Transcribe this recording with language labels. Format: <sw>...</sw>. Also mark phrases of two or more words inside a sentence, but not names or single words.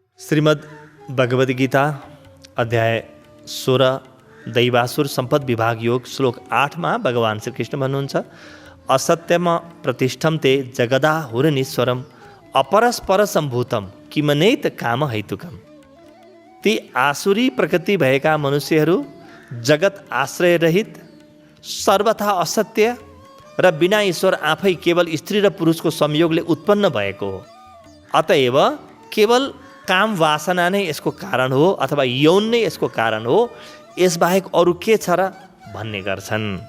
<ne>श्रीमद् भगवद गीता अध्याय 16 दैवासुर सम्पद विभाग योग श्लोक 8 मा भगवान श्री कृष्ण भन्नुहुन्छ</ne> <sa>असत्यम प्रतिष्ठम ते जगदा हुरनीश्वरम अपरस्पर सम्भूतम किमनेत काम हैतुकम।</sa> <ne>ती आसुरी प्रकृति भएका मनुष्यहरू जगत आश्रय रहित सर्वथा असत्य र बिना ईश्वर आफै केवल स्त्री र पुरुषको संयोगले उत्पन्न भएको हो। अतएव केवल काम वासना नै यसको कारण हो अथवा यौन नै यसको कारण हो, यसबाहेक अरू के छ र भन्ने गर्छन्।</ne>